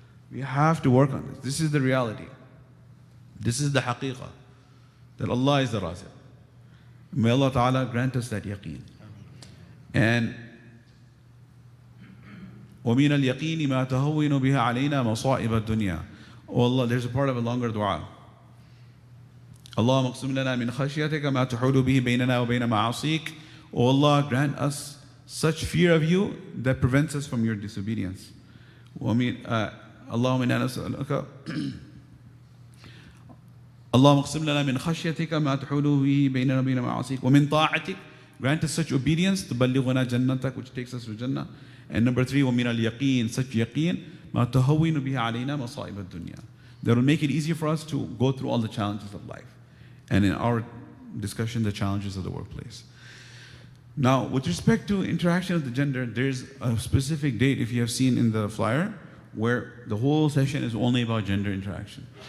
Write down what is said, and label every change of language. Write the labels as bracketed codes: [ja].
[en] We have to work on this. This is the reality. This is the haqiqah. That Allah is the Raziq. May Allah Ta'ala grant us that yaqeen. [ar] And وَمِنَ الْيَقِينِ مَا تَهَوِّنُ بِهَا عَلَيْنَا مَصَائِبَ الدُّنْيَا. [en] Oh Allah, there's a part of a longer dua. [ar] اللهم اقسم لنا من خشيتك ما تحول به بيننا وبين معاصيك. [en] Oh Allah, grant us such fear of you that prevents us from your disobedience. [ar] اللهم إنا نسألك اللهم اقسم لنا من خشيتك ما تحول به بيننا وبين معاصيك ومن طاعتك. [en] Grant us such obedience [ar] تبلغنا جنتك, [en] which takes us to Jannah. And number 3, [ar] ومن اليقين, [en] such yaqeen [ar] ما تهون به علينا مصائب الدنيا. [en] That will make it easier for us to go through all the challenges of life. And in our discussion, the challenges of the workplace. Now, with respect to interaction of the gender, there's a specific date, if you have seen in the flyer, where the whole session is only about gender interaction.